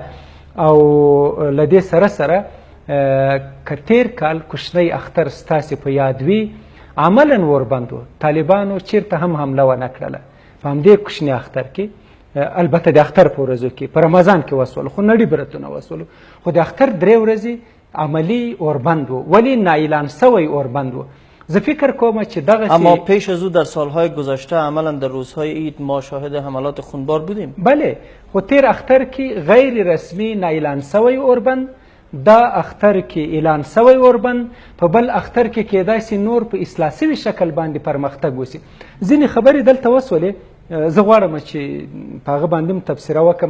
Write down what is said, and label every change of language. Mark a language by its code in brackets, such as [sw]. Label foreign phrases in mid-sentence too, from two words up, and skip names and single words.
[ps] او له دې سره سره که تېر کال کوچنی اختر ستاسې په یاد وي عملا اوربند و، طالبانو چېرته هم حمله ونه کړله په همدې کوچني اختر کې. البته د اختر په ورځو کې په رمضان کې وسولو، خو نړۍ برتونه وسولو، خو د اختر 3 ورځې عملی اوربند و، ولی نااعلان سوی اوربند و. زه فکر کوم چې دغه [fa] اما پیش از او در سالهای گذشته عملا در روزهای عید ما شاهد حملات خونبار بودیم. بله، [ps] خو تیر اختر کې غیر رسمی نااعلان سوی اوربند، دا اختر کې اعلان سوی اوربند، په بل اختر کې کېدای سي نور په اصلاح سوي شکل باندې پرمختګ وسي. ځینې خبرې دلته وسولې، زه غواړم چې په هغه باندې هم تبصره وکړم.